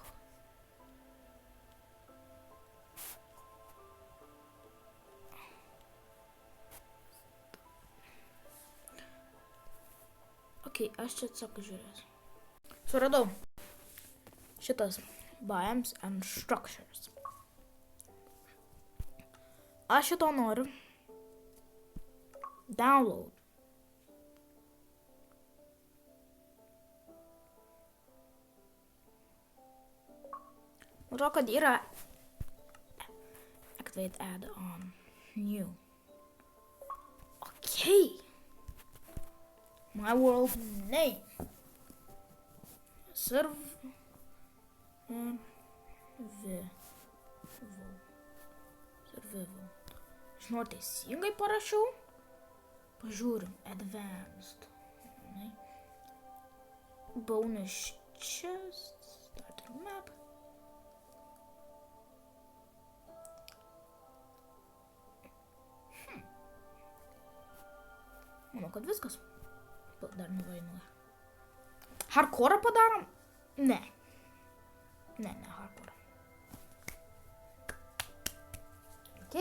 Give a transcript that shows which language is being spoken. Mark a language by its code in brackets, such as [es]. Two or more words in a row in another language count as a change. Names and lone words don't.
[lt] Ok, aš čia tiesiog žiūrėsiu. Suradau. Šitas [en] biomes and structures. [lt] Aš šito noriu. Download. Matau, kad yra [en] activate add-on new. Okay. My world name. [lt] Survival. Žinau, teisingai parašiau. Pažiūrim. [en] Advanced. Bonus chest. Starting map. [lt] Manau, kad viskas. Dar nevainuoja. Hardcore padarom? Ne. Ne, hardcore. Ok.